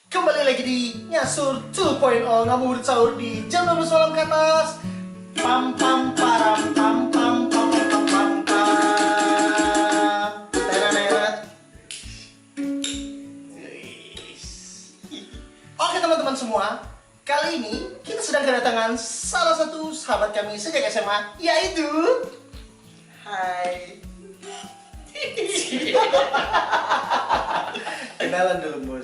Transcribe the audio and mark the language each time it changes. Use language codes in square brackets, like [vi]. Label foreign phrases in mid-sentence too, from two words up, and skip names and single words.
[id] Kembali lagi di Nyasur 2.0 ngabuburit sahur di jam 12 malam ke atas. Pam pam param pam pam pam pam pam pam. Tenet. Oke teman-teman semua, kali ini kita sedang kedatangan salah satu sahabat kami sejak SMA, yaitu Hai. Kenalan dulu bos.